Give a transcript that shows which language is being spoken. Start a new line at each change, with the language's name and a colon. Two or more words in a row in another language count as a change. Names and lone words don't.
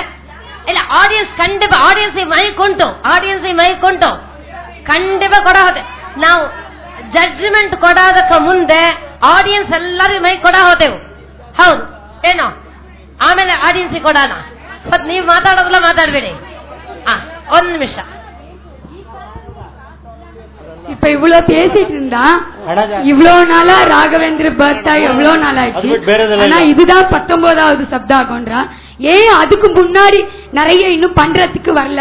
Kannada: ಇಲ್ಲ, ಆಡಿಯನ್ಸ್ ಖಂಡಿತ, ಆಡಿಯನ್ಸ್ ಮೈಕ್ ಉಂಟು ಖಂಡಿತ ಕೊಡ ಹೋದೆ. ನಾವು ಜಡ್ಜ್ಮೆಂಟ್ ಕೊಡೋದಕ್ಕೆ ಮುಂದೆ ಆಡಿಯನ್ಸ್ ಎಲ್ಲರಿಗೂ ಮೈಕ್ ಕೊಡ ಹೋದೆವು. ಹೌದು ಏನೋ, ಆಮೇಲೆ ಆಡಿಯನ್ಸ್ ಕೊಡೋಣ. ಮತ್ ನೀವು ಮಾತಾಡೋದಲ್ಲ, ಮಾತಾಡ್ಬೇಡಿ. 1 நிமிஷ.
Tamil: இப்ப இவ்வளவு பேசிட்டு இருந்தா இவ்வளவு நாளா ராகவேந்திர பர்த்தா எவ்வளவு நாள் ஆயிடுச்சு. ஆனா இதுதான் 19வது சப்தாகம்ன்றா. ஏன் அதுக்கு முன்னாடி நிறைய இன்னும் பண்றதுக்கு வரல?